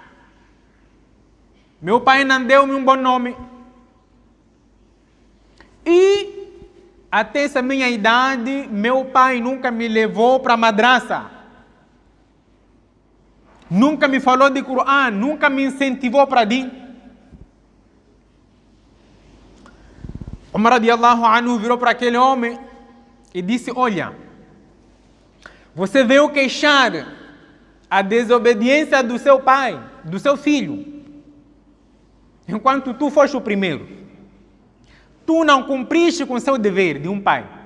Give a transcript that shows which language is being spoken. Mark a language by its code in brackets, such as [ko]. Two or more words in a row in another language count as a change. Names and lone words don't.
[pt] Meu pai não deu-me um bom nome. E até essa minha idade, meu pai nunca me levou para a madraça. Nunca me falou de Corão, nunca me incentivou para dir. Umar [ar] رضي الله عنه [pt] virou para aquele homem e disse: olha, você veio queixar a desobediência do seu pai, do seu filho, enquanto tu foste o primeiro. Tu não cumpriste com o seu dever de um pai.